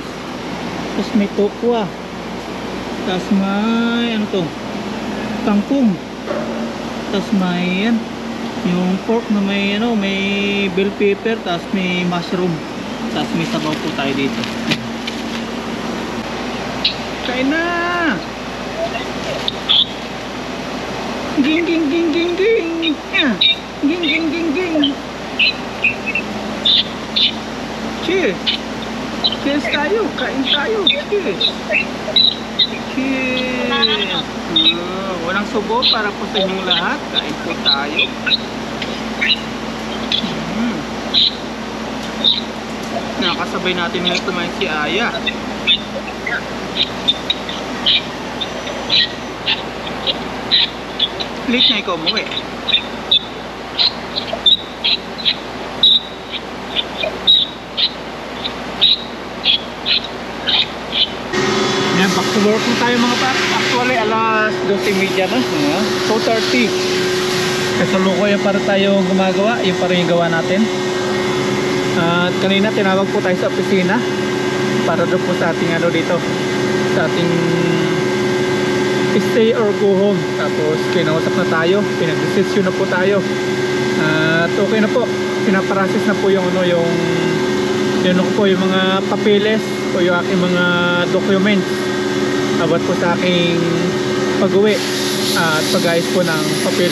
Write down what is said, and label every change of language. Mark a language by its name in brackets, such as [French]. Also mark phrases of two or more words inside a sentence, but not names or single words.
[Filipino] Tapos may tokwa. Tapos may ano to? Kangkong. Tapos may yan. Yung pork na may ano, may bell pepper. Tapos may mushroom. Tapos may sabaw po tayo dito. Kain na! Ging ging ging ging ging! Ging ging ging ging! Cheers! Cheers tayo! Kain tayo! Cheers! Cheers! Walang subo para po sa inyong lahat. Kain po tayo. Nakasabay natin ngayon kumain si Aya. Late na ikaw umuwi. Yan, [English] back to work [Filipino] na tayo mga paps. Actually, alas 12:30 na. 2:30. Kasalukuyan para tayo gumagawa. Yung para yung gawa natin. At kanina tinawag po tayo sa opisina para doon po sa ating ano dito, sa ating [English] stay or go home. [Filipino] Tapos kinausap na tayo, pinag-desisyon na po tayo. At okay na po, pinaprocess na po yung ano, yung po yung mga papeles o yung aking mga documents about po sa aking pag-uwi at pag-ayos po ng papel.